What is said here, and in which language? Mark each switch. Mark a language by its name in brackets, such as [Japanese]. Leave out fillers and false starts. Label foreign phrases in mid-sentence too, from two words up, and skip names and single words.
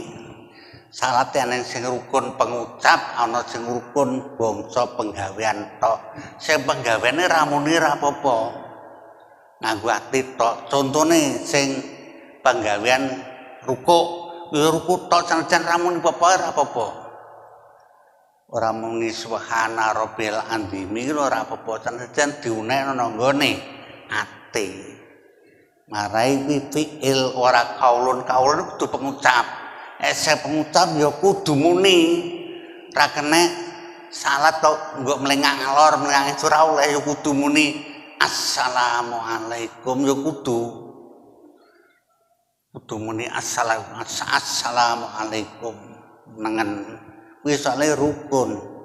[Javanese] Salat ana sing rukun pengucap, ana sing rukun bangsa penggawean tok. Sing penggaweane ra muni ra apa-apa. Nganggo ati tok. Contone sing penggawean rukuk, ya rukuk tok senajan ra muni apa-apa. Ora muni [Arabic] سبحان ربي العظيم [Javanese] ora apa-apa senajan diunekno nang nggone ati. Marai fi'il ora kaulun kudu pengucap. Ese pengucap ya kudu muni. Ra kena salat tok nggo mlengak ngalor mlengak ora oleh ya kudu muni assalamualaikum ya kudu muni assalamualaikum nengen kuwi soalé rukun